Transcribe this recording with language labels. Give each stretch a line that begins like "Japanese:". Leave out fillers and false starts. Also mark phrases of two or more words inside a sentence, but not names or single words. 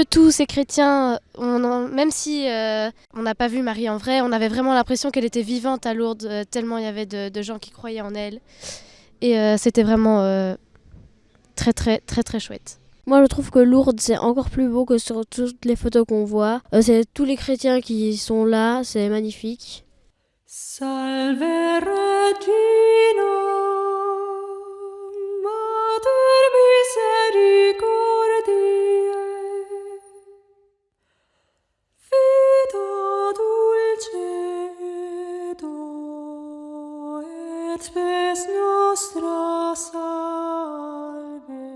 French: Tous ces chrétiens, même si on n'a pas vu Marie en vrai, on avait vraiment l'impression qu'elle était vivante à Lourdes, tellement il y avait de gens qui croyaient en elle. Et c'était vraiment très très très très chouette. Moi, je trouve que Lourdes, c'est encore plus beau que sur toutes les photos qu'on voit. C'est tous les chrétiens qui sont là, c'est magnifique.
Latin: Salve Regina, Mater misericordiae, vita dulcedo et spes nostra salve.